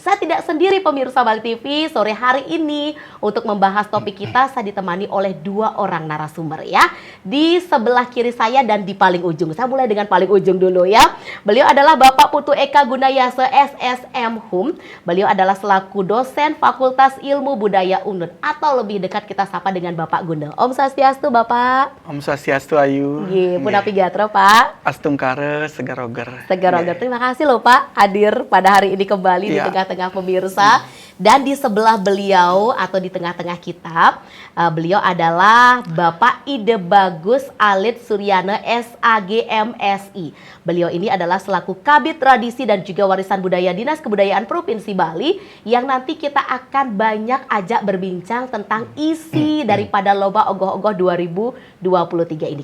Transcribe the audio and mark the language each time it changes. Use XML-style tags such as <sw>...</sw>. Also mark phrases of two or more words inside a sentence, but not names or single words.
<id>Saya tidak sendiri pemirsa Bali TV, sore hari ini untuk membahas topik kita saya ditemani oleh dua orang narasumber ya. Di sebelah kiri saya dan di paling ujung. Saya mulai dengan paling ujung dulu ya. Beliau adalah Bapak Putu Eka Gunayase SSM Hum. Beliau adalah selaku dosen Fakultas Ilmu Budaya UNUD atau lebih dekat kita sapa dengan Bapak Guna.</id> <ban>Om Swastiastu Bapak. Om Swastiastu Ayu. Punapi Gatra Pak. Astungkare Segaroger. Segaroger.</ban> <id>Terima kasih loh Pak hadir pada hari ini kembali di tengah-tengah pemirsa. Dan di sebelah beliau atau di tengah-tengah kita, beliau adalah Bapak Ide Bagus Alit Suryana SAGMSI. Beliau ini adalah selaku Kabid Tradisi dan juga Warisan Budaya Dinas Kebudayaan Provinsi Bali yang nanti kita akan banyak ajak berbincang tentang isi daripada Lomba Ogoh-Ogoh 2023 ini.</id>